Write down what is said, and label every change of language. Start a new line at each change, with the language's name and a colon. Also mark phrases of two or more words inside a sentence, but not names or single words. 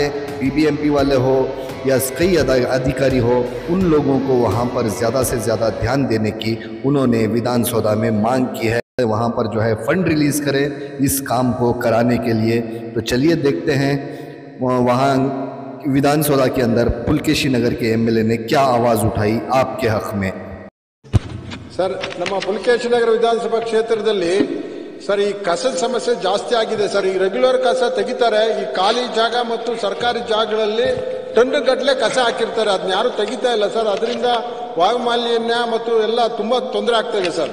Hindi: BBMP वाले हो या कई अधिकारी हो, उन लोगों को वहाँ पर ज़्यादा से ज़्यादा ध्यान देने की उन्होंने विधान सौदा में मांग की है। वहाँ पर जो है
English: fund release
Hindi: करें इस काम को कराने के लिए। तो चलिए देखते हैं वहाँ विधान सौदा के अंदर पुलकेशी नगर के MLA ने क्या आवाज़ उठाई आपके हक़ में।
Kannada: ಸರ್, ನಮ್ಮ ಪುಲಕೇಶಿ ನಗರ ವಿಧಾನಸಭಾ ಕ್ಷೇತ್ರದಲ್ಲಿ ಸರ್ ಈ ಕಸದ ಸಮಸ್ಯೆ ಜಾಸ್ತಿ ಆಗಿದೆ ಸರ್. ಈ ರೆಗ್ಯುಲರ್ ಕಸ ತೆಗಿತಾರೆ, ಈ ಖಾಲಿ ಜಾಗ ಮತ್ತು ಸರ್ಕಾರಿ ಜಾಗಗಳಲ್ಲಿ ಟನ್ನುಗಟ್ಟಲೆ ಕಸ ಹಾಕಿರ್ತಾರೆ, ಅದನ್ನ ಯಾರು ತೆಗಿತಾ ಇಲ್ಲ ಸರ್. ಅದರಿಂದ ವಾಯು ಮಾಲಿನ್ಯ ಮತ್ತು ಎಲ್ಲ ತುಂಬಾ ತೊಂದರೆ ಆಗ್ತಾ ಇದೆ ಸರ್.